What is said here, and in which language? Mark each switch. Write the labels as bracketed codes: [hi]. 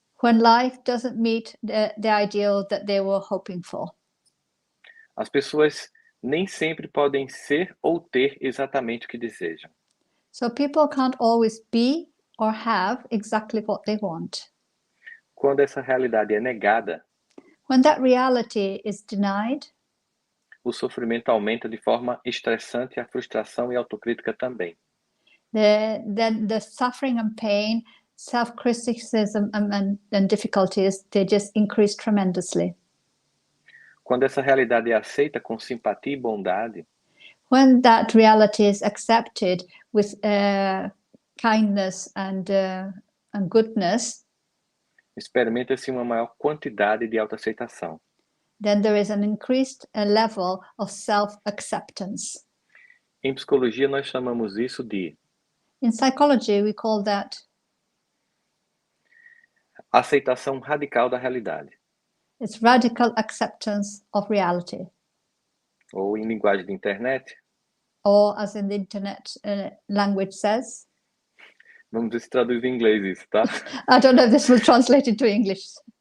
[en] when life doesn't meet the ideal that they were hoping for. [pt] As pessoas nem sempre podem ser ou ter exatamente o que desejam. [en] So people can't always be or have exactly what they want. [pt] Quando essa realidade é negada, [en] When that reality is denied, [pt] o sofrimento aumenta de forma estressante, a frustração e a autocrítica também. [en] then the suffering and pain, self-criticism and difficulties, they just increase tremendously. [pt] Quando essa realidade é aceita com simpatia e bondade, [en] When that reality is accepted with kindness and goodness, [pt] experimenta-se uma maior quantidade de autoaceitação. [en] then there is an increased level of self-acceptance. [pt] Em psicologia, nós chamamos isso de [en] In psychology, we call that [pt] aceitação radical da realidade. [en] it's radical acceptance of reality, [pt] Ou, em linguagem de internet, [en] or as in the internet language says. [pt] vamos ver se traduz em inglês isso, tá? [en] I don't know if this will translate into English.